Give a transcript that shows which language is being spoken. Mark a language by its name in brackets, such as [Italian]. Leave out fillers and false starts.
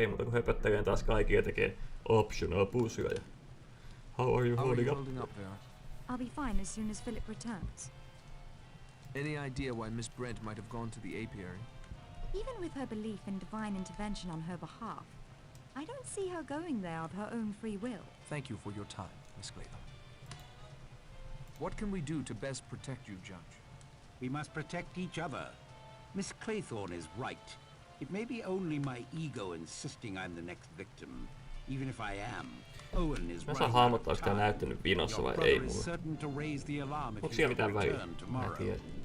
[Finnish] Ei muuta kuin höpöttelen taas kaikille tekee optional puzzleja. [English] How are you holding up there? I'll be fine as soon as Philip returns. Any idea why Miss Brent might have gone to the apiary? Even with her belief in divine intervention on her behalf, I don't see her going there of her own free will. Thank you for your time, Miss Clayton. What can we do to best protect you, Judge? We must protect each other. Miss Claythorne is right. It may be only my ego insisting I'm the next victim, even if I am. Owen is [Finnish] mä saan hahmottaa, onko tää näyttänyt vinossa vai ei mulle. Onko siellä mitään väliä? Mä en tiedä.